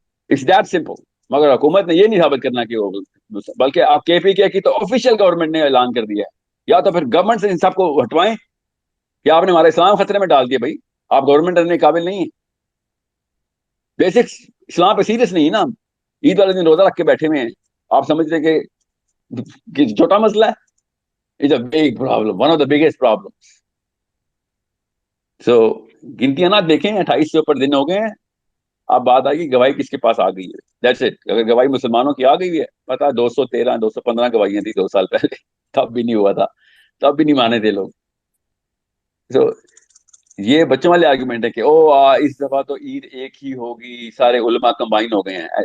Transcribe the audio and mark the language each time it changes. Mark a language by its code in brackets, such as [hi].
[en] It's that simple. [ur] مگر حکومت نے یہ نہیں ثابت کرنا کہ وہ, بلکہ آپ کے پی کے کی تو آفیشیل گورنمنٹ نے اعلان کر دیا ہے. یا تو پھر گورنمنٹ سے ان سب کو ہٹوائیں کہ آپ نے ہمارا اسلام خطرے میں ڈال دیا. بھائی آپ گورنمنٹ رہنے قابل نہیں ہیں. بیسک اسلام پہ سیریس نہیں ہے نا. عید والے دن روزہ رکھ کے بیٹھے ہوئے ہیں, آپ سمجھ رہے کہ چھوٹا مسئلہ ہے. [en] It's a big problem, one of the biggest problem. [ur] سو گنتیاں نہ دیکھیں, 28 سے اوپر دن ہو گئے ہیں. اب بات آئے گی گواہی کس کے پاس آ گئی ہے. [en] That's it. [ur] اگر گواہی مسلمانوں کی آ گئی ہے, پتا 213 215 گواہیاں تھی 2 سال پہلے, تب بھی نہیں ہوا تھا, تب بھی نہیں مانے تھے لوگ. سو یہ بچوں والے آرگومنٹ ہے کہ اس دفعہ تو عید ایک ہی ہوگی, سارے علماء کمبائن ہو گئے ہیں.